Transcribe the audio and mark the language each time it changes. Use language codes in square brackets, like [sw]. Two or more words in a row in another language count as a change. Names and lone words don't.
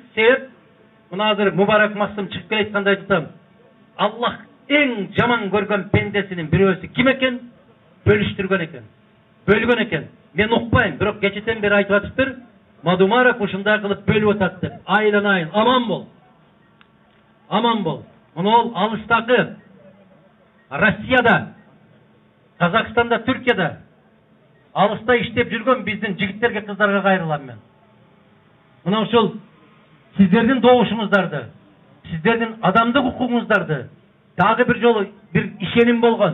[ky] Себеп мына азыр Мубарак Массым чыгып келатканда айтсам, Аллах эң жаман көргөн пендесинин бирөөсү ким экен? Бөлүштүргөн экен, бөлгөн экен. Мен укпайм, бирок кечеден бери айтып атыптыр, Мадумаров ушундай кылып бөлүп атат деп. Айланайын, аман бол. Аман бол. Мына ол алыстагы Россияда, Казакстанда, Түркияда алыста иштеп жүргөн биздин жигиттерге, кыздарга кайрылам мен. Мына ушул сиздердин добушуңуздарды, сиздердин адамдык укугуңуздарды дагы бир жолу бир ишеним болгон.